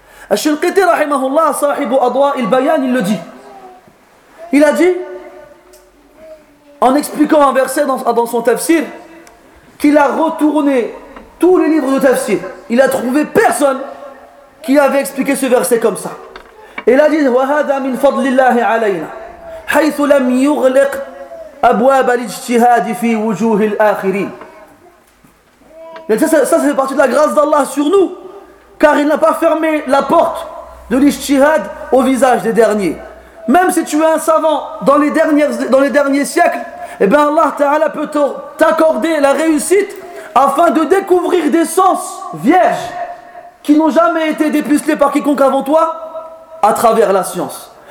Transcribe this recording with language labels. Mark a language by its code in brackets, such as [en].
[fr] Al-Shinqiti rahimahullah, sahibu adwa il-bayan, il le dit. Il a dit, en expliquant un verset dans son tafsir, qu'il a retourné tous les livres de tafsir. Il a trouvé personne qui avait expliqué ce verset comme ça. [ar] Et il a dit, وَهَذَا مِنْ فَضْلِ اللَّهِ عَلَيْنَا حَيْثُ لَمْ يُغْلِقْ أَبْوَابَ الْإِجْتِهَادِ فِي وُجُوهِ الْآخِرِينَ. [fr] Ça fait partie de la grâce d'Allah sur nous, car il n'a pas fermé la porte de l'ijtihad au visage des derniers. Même si tu es un savant dans les derniers siècles, eh bien Allah Ta'ala peut t'accorder la réussite afin de découvrir des sens vierges qui n'ont jamais été dépucelés par quiconque avant toi à travers la science.